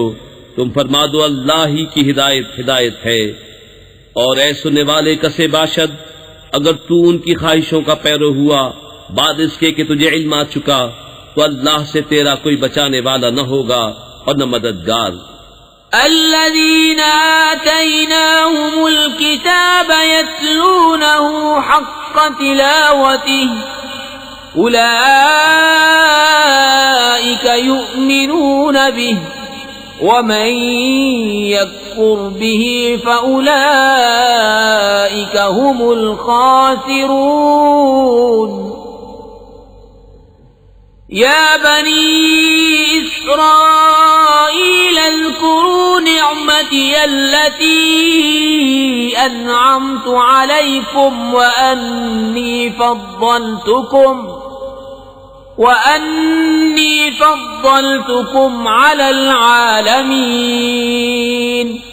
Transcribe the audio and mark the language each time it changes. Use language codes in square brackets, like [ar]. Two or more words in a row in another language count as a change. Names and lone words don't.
[ur] تم فرما دو اللہ ہی کی ہدایت ہدایت ہے. اور اے سننے والے [fa] کسے باشد, [ur] اگر تو ان کی خواہشوں کا پیرو ہوا بعد اس کے کہ تجھے علم آ چکا، تو اللہ سے تیرا کوئی بچانے والا نہ ہوگا اور نہ مددگار. [ar] الذين آتيناهم الكتاب يتلونه حق تلاوته أولئك يؤمنون به ومن يكفر به فأولئك هم الخاسرون. يا بني إسرائيل اذكروا نعمتي التي أنعمت عليكم وأني فضلتكم على العالمين.